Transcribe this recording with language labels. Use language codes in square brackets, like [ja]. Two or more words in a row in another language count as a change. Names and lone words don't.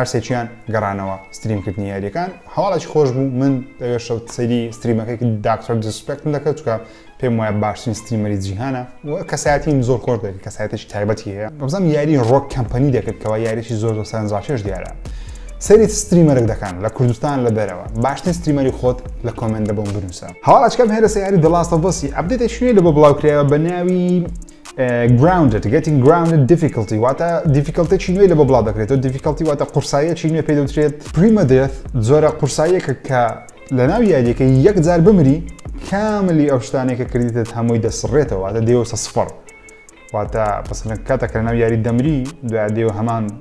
[ckb] سێکیان گەڕانەوە ستریمکردنی یاریەکان هەواڵێکی خۆش بوو من دەوێت شەوت سەیری ستریمەکەی داکتر دیسرسپێکتم دەکەم چونکە پێم وایە باشترین ستریمەری جیهانە و کەسایەتیم زۆر خۆش دەکەێت کەسایەتێکی تایبەتی هەیە بەزەم یاری ڕۆک کەمپەنی دەکرد کەوا یاریی زۆر سەرنجڕاکێش دیارە سەری ستریمەرێک دەکەن لە کوردستان لە دەرەوە باشترین ستریمەری خۆت لە کۆمنتە بۆم بنووسە هەواڵەکەم هێرە سەیاری The Last of Us ئەپدێتێک شوێنێ لە بۆ بڵاوکرایەوە بە ناوی [en] grounded getting grounded difficulty [ckb] واتە difficulty نوێی لە بۆ بڵاو دەکرێتەوە difficulty واتە قورساییەکی نوێ پێ دەوترێت permadeath زۆرە قورساییەکە کە لە ناو یاریەکە یەک جار بمری کاملی ئەو شتانێکە کردیتت هەمووی دەسڕێتەوە واتە دێوە سفر واتە پسنە کاتێک لە ناو یاری دەمری دوای دێوە هەمان